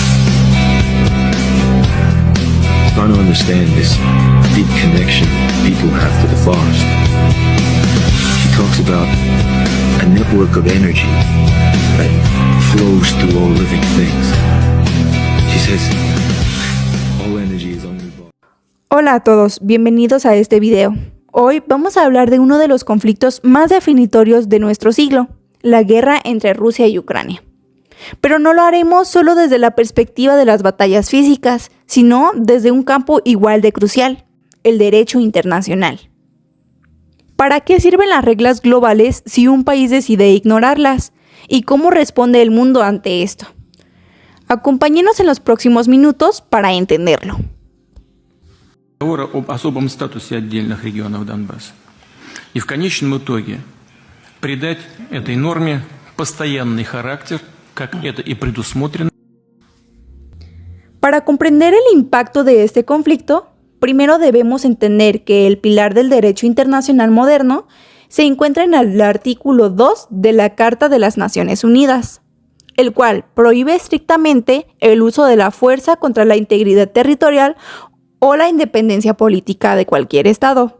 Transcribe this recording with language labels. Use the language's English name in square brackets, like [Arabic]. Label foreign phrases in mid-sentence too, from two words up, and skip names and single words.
[English] Trying to understand this deep connection people have to the forest. She talks about a network of energy that flows through all living things. She says, all energy is only... [Spanish] Hola a todos, bienvenidos a este video. Hoy vamos a hablar de uno de los conflictos más definitorios de nuestro siglo, la guerra entre Rusia y Ucrania. Pero no lo haremos solo desde la perspectiva de las batallas físicas, sino desde un campo igual de crucial, el derecho internacional. ¿Para qué sirven las reglas globales si un país decide ignorarlas? ¿Y cómo responde el mundo ante esto? Acompáñenos en los próximos minutos para entenderlo. [Russian] Договора об особом статусе отдельных регионов Донбасса. И в конечном итоге придать этой норме постоянный характер, как это и предусмотрено. [Spanish] Para comprender el impacto de este conflicto, primero debemos entender que el pilar del derecho internacional moderno se encuentra en el artículo 2 de la Carta de las Naciones Unidas, el cual prohíbe estrictamente el uso de la fuerza contra la integridad territorial o la independencia política de cualquier estado.